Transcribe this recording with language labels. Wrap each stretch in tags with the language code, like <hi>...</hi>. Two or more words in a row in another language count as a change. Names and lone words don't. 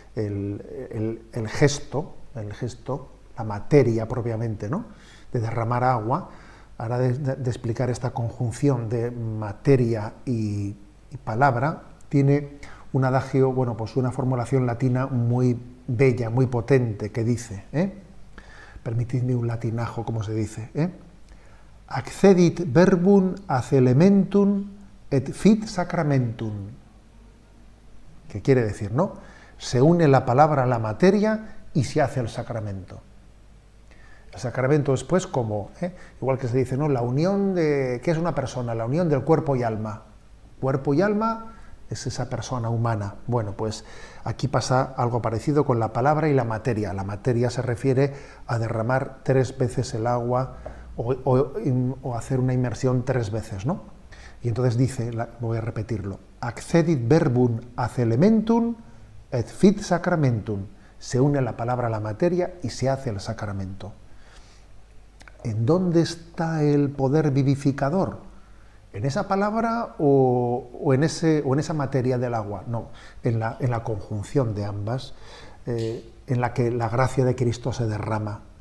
<es>gesto, la materia propiamente, ¿no?, de derramar agua, a la hora de explicar esta conjunción de materia y palabra, tiene un adagio, bueno, pues una formulación latina muy bella, muy potente, que dice, permitidme un latinajo, como se dice,</es> <la>accedit verbum ad elementum et fit sacramentum.</la> <es>¿Qué quiere decir, no? Se une la palabra a la materia y se hace el sacramento. El sacramento es pues como, igual que se dice, ¿no? La unión de, ¿qué es una persona? La unión del cuerpo y alma. Cuerpo y alma es esa persona humana. Bueno, pues aquí pasa algo parecido con la palabra y la materia. La materia se refiere a derramar 3 veces el agua o hacer una inmersión 3 veces, ¿no? Y entonces dice, voy a repetirlo,</es> <la>accedit verbum ad elementum et fit sacramentum.</la> <es>Se une la palabra a la materia y se hace el sacramento. ¿En dónde está el poder vivificador? ¿En esa palabra o en esa materia del agua? No, en la conjunción de ambas, en la que la gracia de Cristo se derrama.</es>